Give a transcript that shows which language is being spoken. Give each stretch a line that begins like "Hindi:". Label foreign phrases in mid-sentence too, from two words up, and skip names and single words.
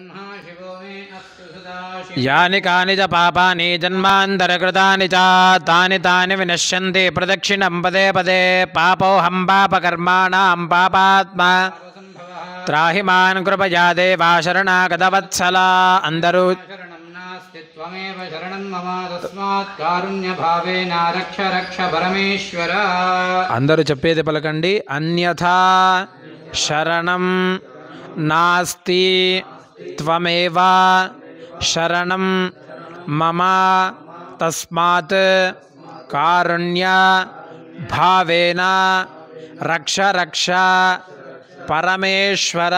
Sanskrit: యాని కాని చ పాపాని జన్మాంతరకృతాని చ తాని తాని వినశ్యంతి ప్రదక్షిణం పదే పదే. పాపోహం పాపకర్మాణాం పాపాత్మా త్రాహి మాన్ కృపయా దేవా శరణాగతవత్సలా.
Telugu: అందరూ
Sanskrit: नास्ति त्वमेव शरणं मम तस्मात् कारुण्यभावेन रक्ष रक्ष परमेश्वर
Telugu: అందరూ చెప్పేది పలకండి.
Sanskrit: అన్యథా శరణం నాస్తి త్వమేవ శరణం మమ తస్మాత్ కారుణ్య భావేన రక్ష రక్ష పరమేశ్వర.